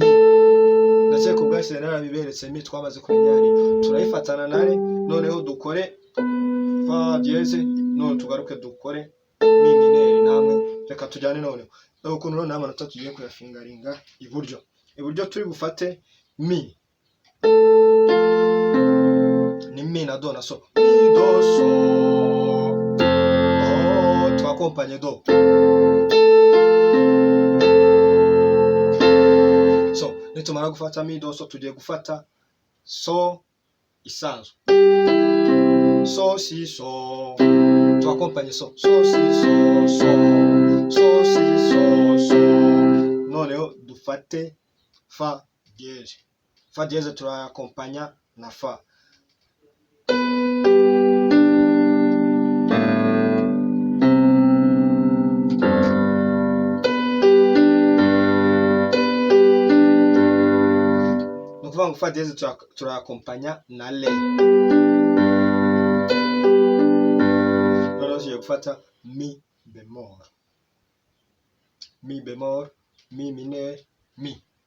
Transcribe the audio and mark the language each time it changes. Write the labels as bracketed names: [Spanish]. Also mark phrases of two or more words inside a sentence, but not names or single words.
[Kinyarwanda] Ndetse ku bwashyire narabiberetse mi twamaze kumenya ari. Turayifatana na re, noneho dukore [French] fa dieze, [Kinyarwanda] none tugaruke dukore [French] mi mineur [Kinyarwanda] namwe. Reka tujyane noneho. Ukuntu none amanota tugiye kuyafingaringa iburyo turi bufate mi. Ni mi na do na so. Mi do so. Twakompanye do. So nitumara gufata mi do so tugiye gufata so isanzwe. So si so. Twakompanye so. So si so so. So si so so. Noneho dufate [French] fa dieze. Fa dieze [Kinyarwanda] turakompanya na fa. [French] Fa dieze [Kinyarwanda] turakompanya na le. Noneho tugiye gufata [French] mi bemol. Mi bemol, mi mineur, mi.